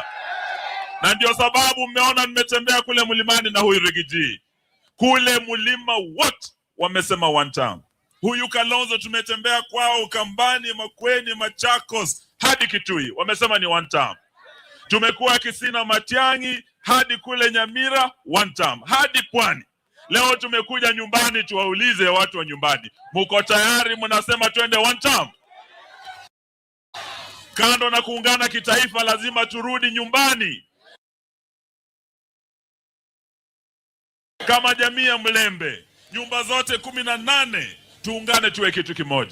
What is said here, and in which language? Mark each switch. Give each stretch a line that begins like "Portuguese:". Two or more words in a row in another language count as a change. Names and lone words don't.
Swahili: Na ndio sababu mmeona nimetembea kule mlimani na huyu Rigiji. Kule mlima wote wamesema
English: one term.
Swahili: Huyu Kalonzo tumetembea kwao Ukambani, Makueni, Machakos hadi Kitui. Wamesema ni
English: one term.
Swahili: Tumekuwa Kisina, Matiang'i hadi kule Nyamira
English: one term.
Swahili: Hadi Pwani. Leo tumekuja nyumbani tuwaulize watu wa nyumbani. Muko tayari mnasema twende
English: one term?
Swahili: Kando na kuungana kitaifa lazima turudi nyumbani. Kama jamii ya Mlembe, nyumba zote 18 tuungane tuwe kitu kimoja.